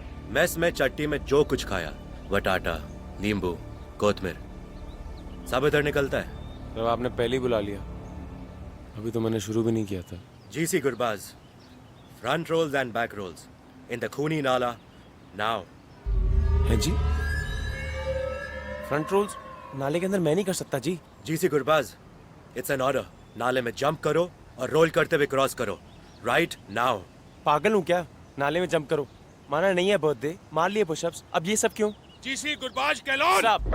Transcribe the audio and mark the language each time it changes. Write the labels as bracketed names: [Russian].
[Hindi] Mess में चट्टी में जो कुछ खाया, वटाटा, नींबू, कोतमीर, सब इधर निकलता है। अब आपने पहले ही बुला लिया, अभी तो मैंने शुरू भी नहीं किया था। [English] GC Gurbaz, front rolls and back rolls in the Khuni Nala now. [Hindi] है जी? फ्रंट रोल्स नाले के अंदर मैं नहीं कर सकता जी। [English] GC Gurbaz, it's an order. [Hindi] नाले में जंप करो और रोल करते हुए क्रॉस करो। [English] Right now. [Hindi] पागल हूँ क्या? नाले में जंप करो। माना नहीं है बर्थडे, मार लिए पुशअप्स, अब ये सब क्यों? GC गुरबाज कैलोन।